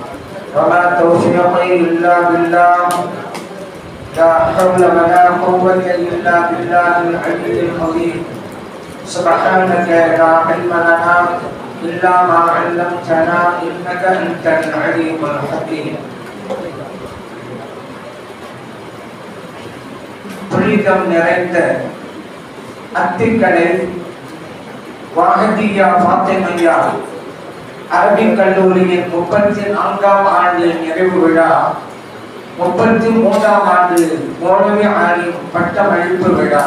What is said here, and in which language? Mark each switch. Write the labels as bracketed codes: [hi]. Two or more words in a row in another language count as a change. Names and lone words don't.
[ar] وما توفيقي إلا بالله لا حول ولا قوة إلا بالله العلي العظيم سبحانك لا علم لنا إلا ما علمتنا إنك أنت العليم الحكيم. [ta] புனிதம் நிறைந்த அத்திக்கடை வாஹதியா ஃபாத்திமையா அரபிக் கல்லூரியின் 34ஆம் ஆண்டு நிறைவு விழா, 33ஆம் ஆண்டு மௌலவி ஆலிம் பட்டமளிப்பு விழா.